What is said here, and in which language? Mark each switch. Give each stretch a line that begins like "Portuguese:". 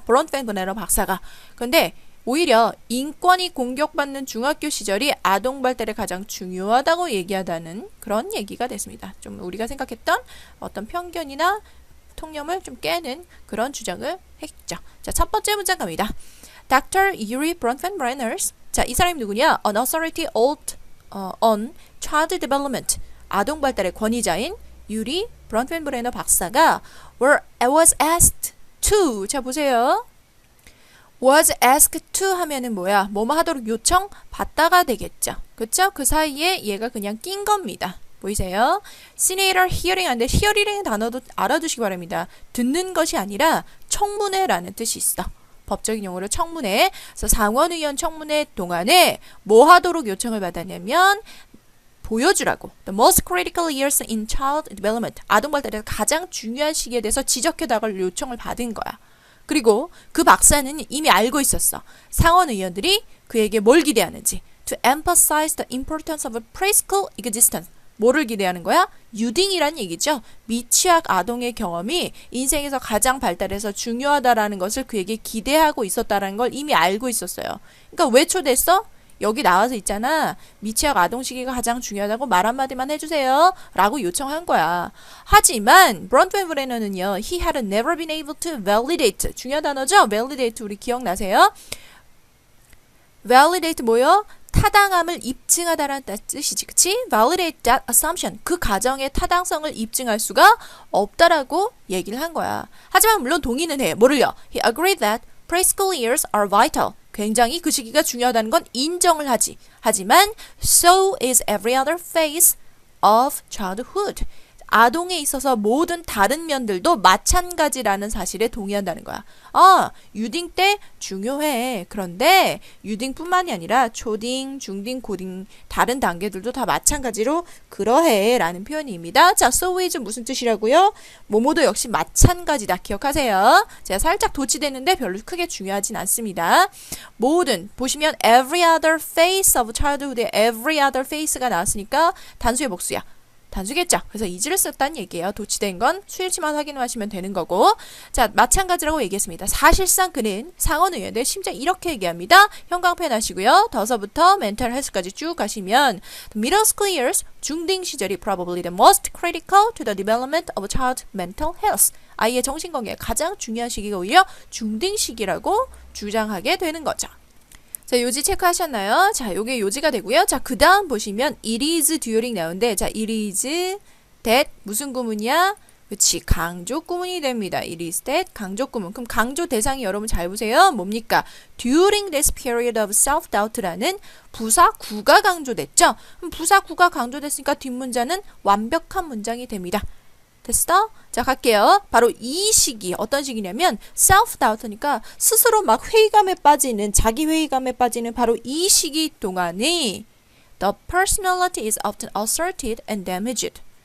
Korean: 브론펜브레너 박사가. 근데 오히려 인권이 공격받는 중학교 시절이 아동발달에 가장 중요하다고 얘기하다는 그런 얘기가 됐습니다. 좀 우리가 생각했던 어떤 편견이나 통념을 좀 깨는 그런 주장을 했죠. 자, 첫 번째 문장 갑니다. Dr. Yuri Bronfenbrenner. 자, 이 사람이 누구냐?
English: An authority on child development.
Korean: 아동 발달의 권위자인 유리 브론펜브레너 박사가
English: was asked to.
Korean: 자, 보세요.
English: was asked to
Korean: 하면은 뭐야? 뭐뭐 하도록 요청 받다가 되겠죠. 그쵸? 그 사이에 얘가 그냥 낀 겁니다. 보이세요? senator hearing인데 hearing의 단어도 알아두시기 바랍니다. 듣는 것이 아니라 청문회라는 뜻이 있어. 법적인 용어로 청문회. 그래서 상원의원 청문회 동안에 뭐 하도록 요청을 받았냐면 보여주라고.
English: The most critical years in child development.
Korean: 아동 발달에서 가장 중요한 시기에 대해서 지적해달라고 요청을 받은 거야. 그리고 그 박사는 이미 알고 있었어. 상원의원들이 그에게 뭘 기대하는지.
English: To emphasize the importance of a preschool existence.
Korean: 뭐를 기대하는 거야? 유딩이란 얘기죠. 미취학 아동의 경험이 인생에서 가장 발달해서 중요하다라는 것을 그에게 기대하고 있었다라는 걸 이미 알고 있었어요. 그러니까 왜 초대했어? 여기 나와서 있잖아. 미취학 아동 시기가 가장 중요하다고 말 한마디만 해주세요. 라고 요청한 거야. 하지만 브론펜브레너는요.
English: He had never been able to validate.
Korean: 중요한 단어죠? validate 우리 기억나세요? validate 뭐요? 타당함을 입증하다라는 뜻이지, 그치?
English: validate that assumption.
Korean: 그 가정의 타당성을 입증할 수가 없다라고 얘기를 한 거야. 하지만 물론 동의는 해. 뭐를요?
English: He agreed that preschool years are vital.
Korean: 굉장히 그 시기가 중요하다는 건 인정을 하지. 하지만
English: so is every other phase of childhood.
Korean: 아동에 있어서 모든 다른 면들도 마찬가지라는 사실에 동의한다는 거야. 유딩 때 중요해. 그런데 유딩뿐만이 아니라 초딩, 중딩, 고딩 다른 단계들도 다 마찬가지로 그러해 라는 표현입니다. 자,
English: so is
Korean: 무슨 뜻이라고요? 뭐뭐도 역시 마찬가지다. 기억하세요. 제가 살짝 도치됐는데 별로 크게 중요하진 않습니다. 모든 보시면
English: every other phase of childhood
Korean: 에
English: every other phase
Korean: 가 나왔으니까 단수의 복수야. 단수겠죠. 그래서 is를 썼다는 얘기예요. 도치된 건 수일치만 확인하시면 되는 거고. 자, 마찬가지라고 얘기했습니다. 사실상 그는 상원의원들 심지어 이렇게 얘기합니다. 형광펜 하시고요. 더서부터 멘탈 헬스까지 쭉 가시면
English: middle school years,
Korean: 중딩 시절이
English: probably the most critical to the development of child mental health.
Korean: 아이의 정신건강에 가장 중요한 시기가 오히려 중딩 시기라고 주장하게 되는 거죠. 자, 요지 체크하셨나요? 자, 요게 요지가 되고요. 자, 그 다음 보시면
English: it is during
Korean: 나오는데 자,
English: it is that
Korean: 무슨 구문이야? 그치, 강조 구문이 됩니다.
English: it is that
Korean: 강조 구문. 그럼 강조 대상이 여러분 잘 보세요. 뭡니까?
English: during this period of self-doubt
Korean: 라는 부사구가 강조됐죠? 그럼 부사구가 강조됐으니까 뒷문자는 완벽한 문장이 됩니다. 됐어? 자, 갈게요. 바로 이 시기, 어떤 시기냐면 self-doubt니까 스스로 막 회의감에 빠지는, 자기 회의감에 빠지는 바로 이 시기 동안에
English: the personality is often assaulted and damaged.